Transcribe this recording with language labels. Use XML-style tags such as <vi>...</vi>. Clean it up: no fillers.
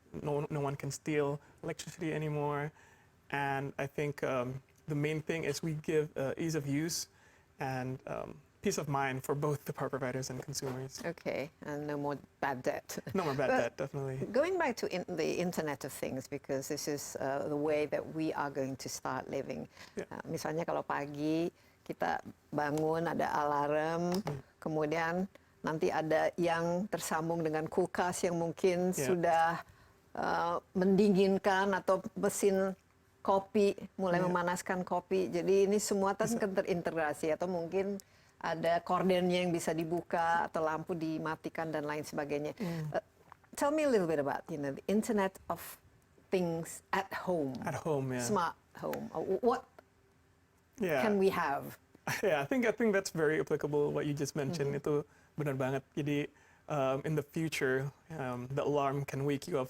<en>No one can steal electricity anymore. And I think the main thing is we give ease of use and peace of mind for both the power providers and consumers. Okay, and no more bad debt. No more bad debt, definitely. Going back to the Internet of Things, because this is the way that we are going to start living. Yeah.</en> <id>Misalnya kalau pagi kita bangun ada alarm, kemudian nanti ada yang tersambung dengan kulkas yang mungkin</id> <en>Yeah.</en> <id>sudah mendinginkan, atau mesin kopi mulai</id> <en>Yeah.</en> <id>memanaskan kopi. Jadi ini semua kan terintegrasi, atau mungkin ada kordennya yang bisa dibuka atau lampu dimatikan dan lain sebagainya.</id> <en>Tell me a little bit about the Internet of Things at home. At home, yeah. Smart home. What Yeah. can we have? Yeah, I think that's very applicable. What you just mentioned,</en> <id>itu benar banget.</id> <en>Jadi in the future, the alarm can wake you up.</en>